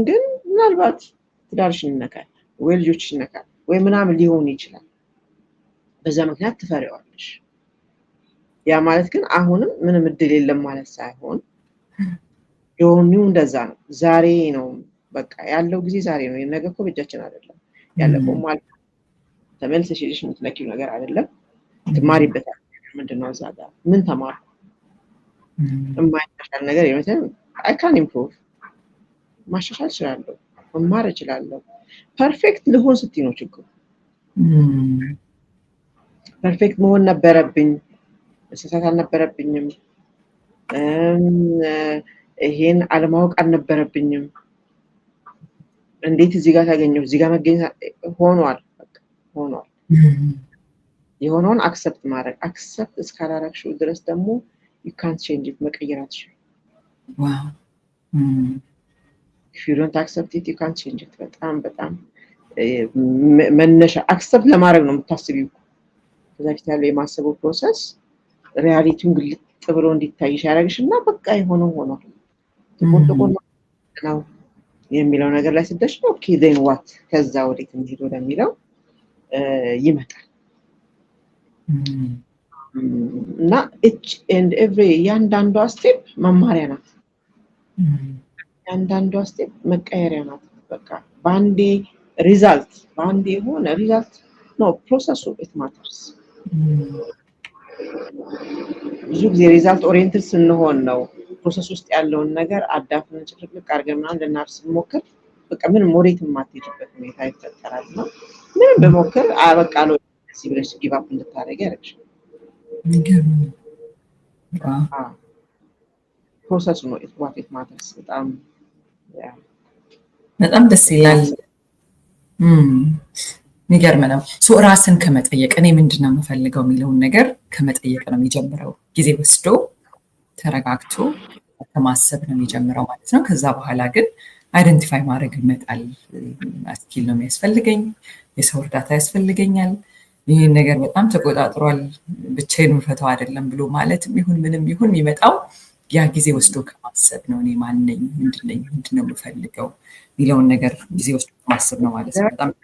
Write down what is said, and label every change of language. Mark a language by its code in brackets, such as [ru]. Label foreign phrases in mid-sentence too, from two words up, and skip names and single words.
[am] ግን ምናልባት ትዳርሽን ይነካል ወይ ልጆችሽን ይነካል ወይ ምናምን ሊሆን ይችላል። በዛ ምክንያት ትፈሪዋለሽ። ያ ማለት ግን አሁንም ምንም እድል የለም ማለት ሳይሆን የሆነው እንደዛ ነው። ዛሬ ነው በቃ ያለው ጊዜ ዛሬ ነው። ነገ እኮ በእጃችን አይደለም ያለፈው ማለት ተመልሰሽ ሄደሽ የምትነኪው ነገር አይደለም። ትማሪበታለሽ። ምንድነው እዛ ጋር ምን ተማርኩ? የማይሻሻል ነገር የመሰለ [en] I can improve [am] ማሻሻል እችላለሁ፣ መማር እችላለሁ። ፐርፌክት ልሆን ስትይ ነው ችግሩ። ፐርፌክት መሆን ነበረብኝ፣ መሳሳት አልነበረብኝም፣ ይሄን አለማወቅ አልነበረብኝም። እንዴት እዚህ ጋር ታገኘው? እዚህ ጋር መገኘት ሆኗል። የሆነውን አክሰፕት ማድረግ። አክሰፕት እስካላረግሽው ድረስ ደግሞ [en] you can't change it [am] መቀየር አትችይም። ዋው [en] if you don't accept it you can't change it። [am] በጣም መነሻ አክሰፕት ለማድረግ ነው የምታስቢው። ከዛ ፊት ያለው የማሰቡ ፕሮሰስ ሪያሊቲውን ግልጥ ብሎ እንዲታይሽ ያደርግሽና በቃ የሆነው ሆኗል ጥቁር ነው የሚለው ነገር ላይ ስትደርሺ [en] okay then what [am] ከዛ ወዴት እንሂድ ወደሚለው ይመጣል። እና [en] each and every [am] ያንዳንዷ ስቴፕ መማሪያ ናት። ያንዳንዷ ስቴፕ መቀየሪያ ናት። በቃ ባንዴ ሪዛልት ሆነ ሪዛልት ነው ፕሮሰሱ [en] it matters። [am] ብዙ ጊዜ [en] result oriented [am] ስንሆን ነው ፕሮሰስ ውስጥ ያለውን ነገር አዳፍነን ጭፍልቅ አድርገን ምናምን ልናርስ ስንሞክር በቃ ምንም ወዴት የማትሄጂበት ሁኔታ ይፈጠራል። እና ምንም በሞክር በቃ ነው እዚህ ብለሽ [en] give up [am] እንድታደርጊ ያደርግሻል። ፕሮሰሱ ነው [en] what it matters [am] በጣም ደስ ይላል። የሚገርም ነው። ራስን ከመጠየቅ እኔ ምንድነው የምፈልገው የሚለውን ነገር ከመጠየቅ ነው የሚጀምረው። ጊዜ ወስዶ ተረጋግቶ ከማሰብ ነው የሚጀምረው ማለት ነው። ከዛ በኋላ ግን አይደንቲፋይ ማድረግ ይመጣል። ስኪል ነው የሚያስፈልገኝ፣ የሰው እርዳታ ያስፈልገኛል፣ ይህን ነገር በጣም ተቆጣጥሯል፣ ብቻዬን የምፈታው አይደለም ብሎ ማለትም ይሁን ምንም ይሁን የሚመጣው ያ ጊዜ ወስዶ ከማሰብ ነው። እኔ ማን ነኝ፣ ምንድነው የምፈልገው የሚለውን ነገር ጊዜ ወስዶ ከማሰብ ነው ማለት ነው። በጣም